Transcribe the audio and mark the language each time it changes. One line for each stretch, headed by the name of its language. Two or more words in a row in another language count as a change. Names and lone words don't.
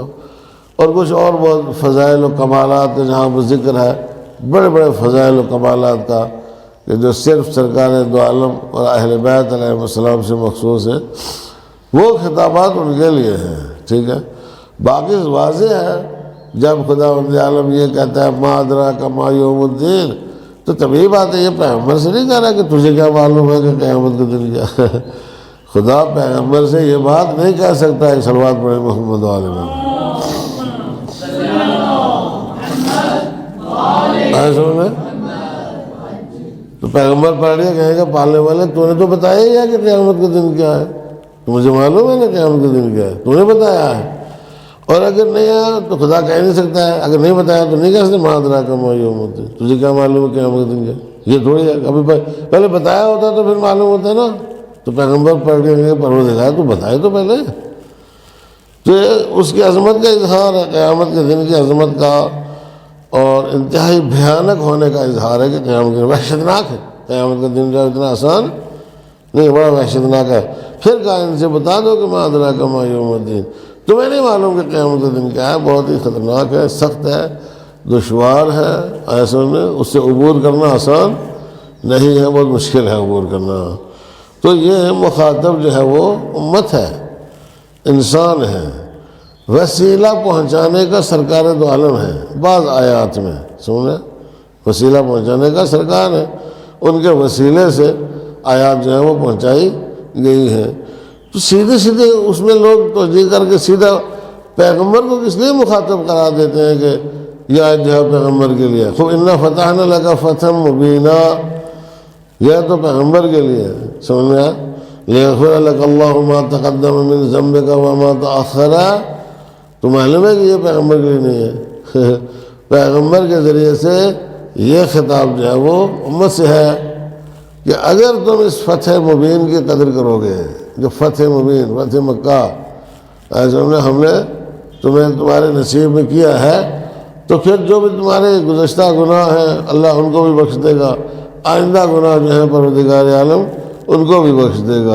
Urdu: اور کچھ اور بہت فضائل و کمالات کا جہاں پر ذکر ہے، بڑے بڑے فضائل و کمالات کا، کہ جو صرف سرکار دو عالم اور اہل بیت
Arabic: علیہ السلام
Urdu: سے مخصوص ہے، وہ خطابات ان کے لیے ہیں۔ ٹھیک ہے، باقی واضح ہے جب خداوند عالم یہ کہتا ہے
Arabic: ما ادراک ما یوم الدین،
Urdu: تو طبیعی بات ہے، یہ پیغمبر سے نہیں کہہ رہا کہ تجھے کیا معلوم ہے کہ قیامت کا دن کیا ہے۔ خدا پیغمبر سے یہ بات نہیں کہہ سکتا ہے۔ صلوات پڑھیں محمد
Arabic: علیہ وسلم۔
Urdu: تو پیغمبر پڑھ رہے کہیں گے پالنے والے تو نے تو بتایا ہی ہے کہ قیامت کا دن کیا ہے، تو مجھے معلوم ہے نا قیامت کا دن کیا ہے، تو نے بتایا ہے۔ اور اگر نہیں آیا تو خدا کہہ نہیں سکتا ہے، اگر نہیں بتایا تو نہیں کہہ سکتے
Arabic: ما ادراک ما یوم الدین،
Urdu: تجھے کیا معلوم ہے قیامت کا دن کیا ہے؟ یہ تھوڑی ہے، کبھی پہلے بتایا ہوتا تو پھر معلوم ہوتا ہے نا۔ تو پیغمبر پڑھ کے کہیں پروردگار تو بتائے تو پہلے، تو اس کی عظمت کا اظہار ہے، قیامت کے دن کی عظمت کا، اور انتہائی بھیانک ہونے کا اظہار ہے کہ قیامت کے دن وحشتناک ہے۔ قیامت کا دن جو اتنا آسان نہیں، بڑا وحشتناک ہے۔ پھر کہا ان سے بتا دو کہ
Arabic: ما ادراک ما یوم الدین،
Urdu: تمہیں نہیں معلوم کہ قیامت کا دن کیا ہے، بہت ہی خطرناک ہے، سخت ہے، دشوار ہے، ایسے میں اس سے عبور کرنا آسان نہیں ہے، بہت مشکل ہے عبور کرنا۔ تو یہ مخاطب جو ہے وہ امت ہے، انسان ہے، وسیلہ پہنچانے کا سرکار دو عالم ہے۔ بعض آیات میں سنیں، وسیلہ پہنچانے کا سرکار ہے، ان کے وسیلے سے آیات جو ہیں وہ پہنچائی گئی ہیں۔ تو سیدھے سیدھے اس میں لوگ توجہ کر کے سیدھا پیغمبر کو کس لیے مخاطب قرار دیتے ہیں کہ یہ آیت جو ہے پیغمبر کے لیے،
Arabic: خب انا فتحنا لک فتحا مبینا،
Urdu: یہ تو پیغمبر کے لیے سمجھ میں آیا،
Arabic: لیغفر لک اللہ ما تقدم من ذنبک وما تأخر،
Urdu: تو معلوم ہے کہ یہ پیغمبر کے لیے نہیں ہے۔ پیغمبر کے ذریعے سے یہ خطاب جو ہے وہ امت سے ہے کہ اگر تم اس فتح مبین کی قدر کرو گے، جو فتح مبین، فتح مکہ ایسے ہم نے تمہیں تمہارے نصیب میں کیا ہے، تو پھر جو بھی تمہارے گزشتہ گناہ ہیں اللہ ان کو بھی بخش دے گا، آئندہ گناہ جو ہیں پروردگار عالم ان کو بھی بخش دے گا۔